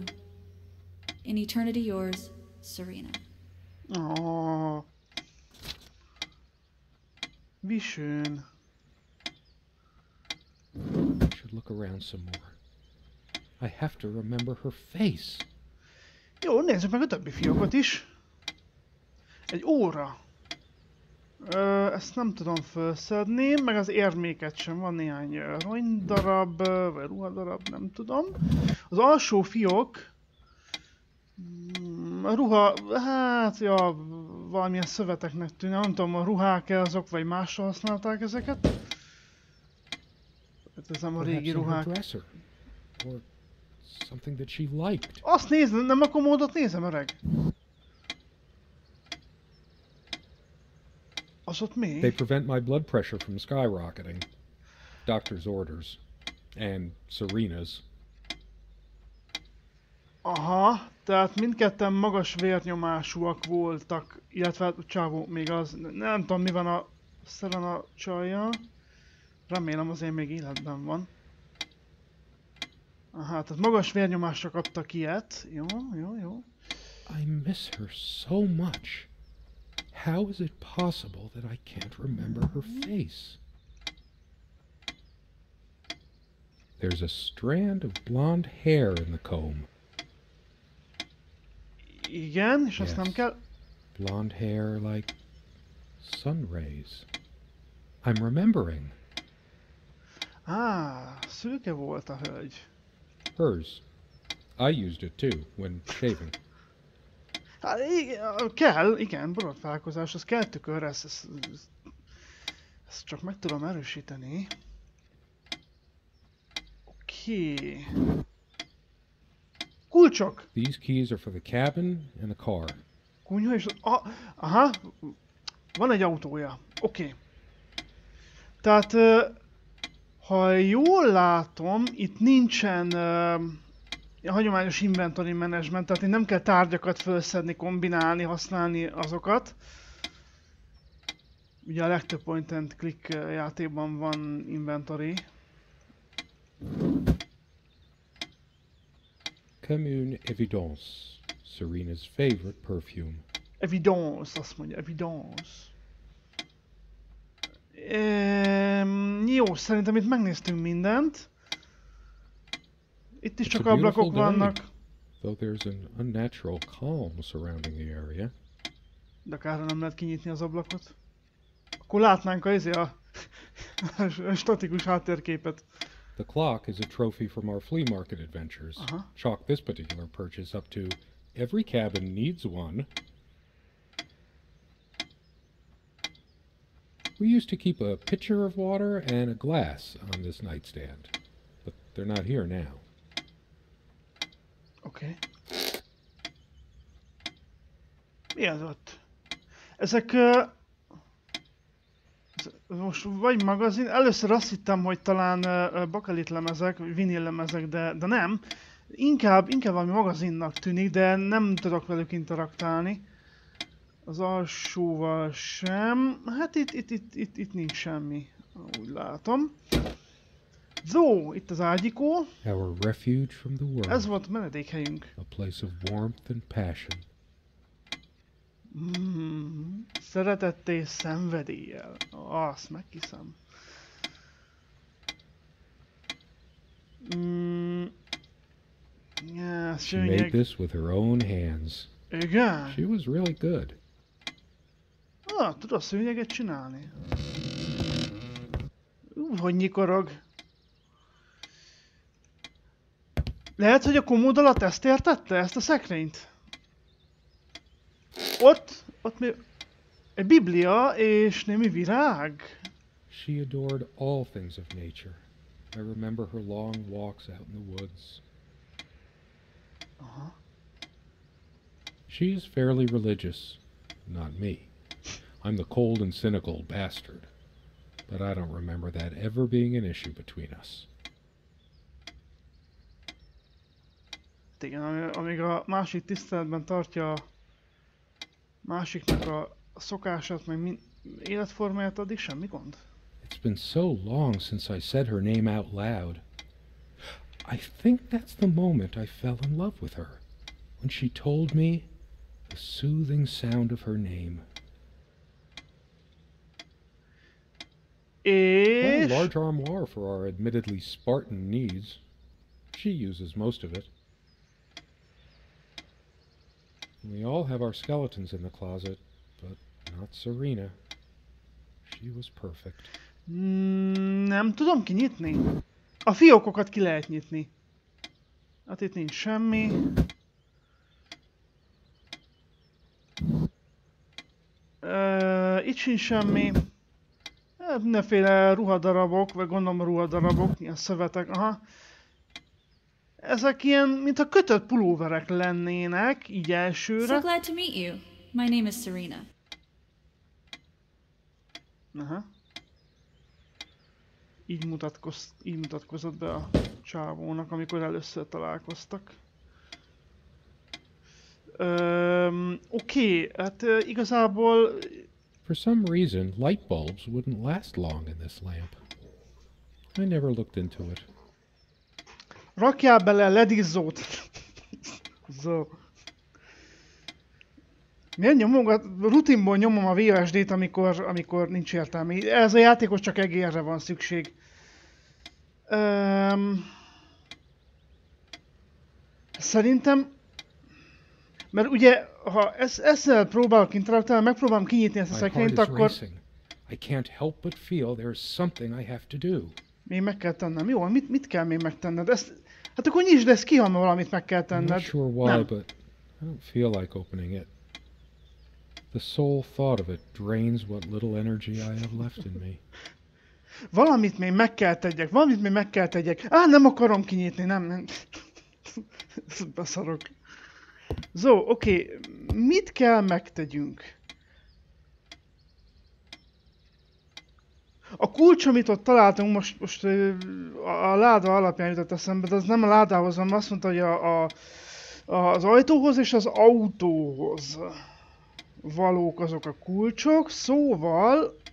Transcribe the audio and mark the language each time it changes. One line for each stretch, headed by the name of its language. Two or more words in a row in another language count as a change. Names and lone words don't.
English: In eternity yours, Serena.
German: Oh. Wie schön.
English: I should look around some more. I have to remember her face.
Hungarian: Jó, nézzük meg a többi fiókot is. Egy óra. Ezt nem tudom felszedni, meg az érméket sem. Van néhány rongydarab, vagy ruhadarab, nem tudom. Az alsó fiók... A ruha... Hát, ja, valamilyen szöveteknek tűnne. Nem tudom, a ruhák-e azok, vagy másra használták ezeket. Hát ez nem a régi ruhák. Azt nézem, nem a komódot nézem, öreg. Az ott mi?
English: They prevent my blood pressure from skyrocketing. Doctor's orders. And Serena's.
Hungarian: Aha, tehát mindketten magas vérnyomásúak voltak, illetve csávó még az, nem tudom mi van a Serena csajjal. Remélem azért még életben van. Aha, tehát magas vérnyomásra kaptak ilyet. Jó, jó, jó.
English: I miss her so much. How is it possible that I can't remember her face? There's a strand of blonde hair in the comb.
Hungarian: Igen, és azt nem kell...
English: Blonde hair like sun rays. I'm remembering.
Hungarian: Szőke volt a hölgy.
English: Hers. I used it too, when shaving.
Hungarian: Hát, kell, igen, borotválkozás, az kell tükör, ezt csak meg tudom erősíteni. Oké. Kulcsok!
English: These keys are for the cabin and the car.
Hungarian: Kunyha és... aha, van egy autója. Oké. Tehát, ha jól látom, itt nincsen hagyományos
English: inventory management,
Hungarian: tehát itt nem kell tárgyakat felszedni, kombinálni, használni azokat. Ugye a legtöbb
English: point and click
Hungarian: játékban van inventory.
English: Commune Evidence, Serena's favorite perfume. Evidence,
Hungarian: azt mondja, evidence. Jó, szerintem itt megnéztünk mindent. Itt is csak ablakok vannak.
English: Though there's an unnatural calm surrounding the area.
Hungarian: De akár nem lehet kinyitni az ablakot. Akkor látnánk a statikus háttérképet.
English: The clock is a trophy from our flea market adventures. Chalk this particular purchase up to every cabin needs one. We used to keep a pitcher of water and a glass on this nightstand, but they're not here now.
Hungarian: Oké. Mi az ott? Ezek... most vagy magazin, először azt hittem, hogy talán bakelit lemezek, vinil lemezek, de nem. Inkább valami magazinnak tűnik, de nem tudok velük interaktálni. Az alsóval sem. Hát itt nincs semmi, úgy látom. Zo, itt az ágyikó.
English: Our refuge from the world.
Hungarian: Ez volt menedékhelyünk.
English: A place of warmth and passion.
Hungarian: Szeretettel és szenvedéllyel. Azt meghiszem.
English: She made this with her own hands.
Hungarian: Igen?
English: She was really good.
Hungarian: Tudod szőnyeget csinálni? Hogy nyikorog. Lehet, hogy a komód alatt ezt értette? Ezt a szekrényt? Ott mi... Egy biblia és némi virág.
English: She adored all things of nature. I remember her long walks out in the woods. She is fairly religious. Not me. I'm the cold and cynical bastard. But I don't remember that ever being an issue between us.
Hungarian: Igen, amíg a másik tiszteletben tartja a másiknak a szokását, meg életformáját, addig semmi gond.
English: It's been so long since I said her name out loud. I think that's the moment I fell in love with her. When she told me the soothing sound of her name. A large armoire for our admittedly Spartan needs. She uses most of it. We all have our skeletons in the closet, but not Serena. She was perfect.
Hungarian: Nem tudom kinyitni. A fiókokat ki lehet nyitni. Hát itt nincs semmi. Itt sincs semmi. Mindenféle ruhadarabok, vagy gondolom ruhadarabok, ilyen szövetek, aha. Ezek ilyen, mintha kötött pulóverek lennének, így elsőre.
English: So glad to meet you. My name is Serena.
Hungarian: Aha. Így mutatkozott be a csávónak, amikor először találkoztak. Oké, hát igazából...
English: For some reason, light bulbs wouldn't last long in this lamp. I never looked into it.
Hungarian: Rakjál bele ledizzót! Zo. Miért nyomogat? Rutinból nyomom a VSD-t, amikor nincs értelme. Ez a játékos csak egérre van szükség. Szerintem... Mert ugye, ha ezzel próbálok interaktálni, megpróbálom kinyitni ezt a szekrényt, akkor...
English: I can't help but feel there's something I have to do.
Hungarian: Még meg kell tennem. Jó, mit kell még megtenned? Hát akkor nyisd ezt ki, ha valamit meg kell tenned.
English: I'm not sure why, but I don't feel like opening it. The sole thought of it drains what little energy I have left in me.
Hungarian: Valamit még meg kell tegyek, valamit még meg kell tegyek. Á, nem akarom kinyitni, nem. Beszarok. Zó, oké, mit kell megtegyünk? A kulcs, amit ott találtunk, most a láda alapján jutott eszembe, de az nem a ládához, hanem azt mondta, hogy az ajtóhoz és az autóhoz valók azok a kulcsok, szóval...